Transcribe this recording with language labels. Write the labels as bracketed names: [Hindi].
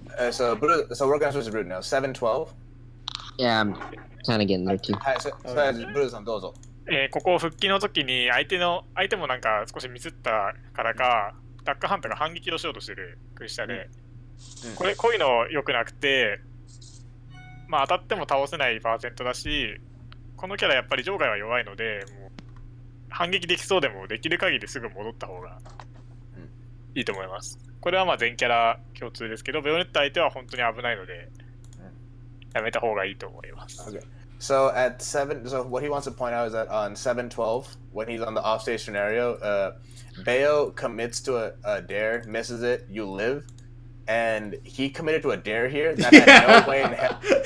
[English] So we're gonna switch to Brood now. 7-12. Yeah, I'm kind of getting there too. [Japanese] はい、ブルーさんどうぞ。ここ復帰の時に相手もなんか少しミスったからか、ダックハンターが反撃をしようとしてるクリスタで、こういうの良くなくて、まあ当たっても倒せないパーセントだし、このキャラやっぱり場外は弱いので、もう反撃できそうでもできる限りすぐ戻った方がいいと思います。これはまあ全キャラ共通ですけど、ベヨネッタ相手は本当に危ないので、やめた方がいいと思います。 [English] Okay. So what he wants to point out is that on 7-12, when he's on the offstage scenario, Bayo commits to a dare, misses it, you live, and he committed to a dare here that had no way in hell.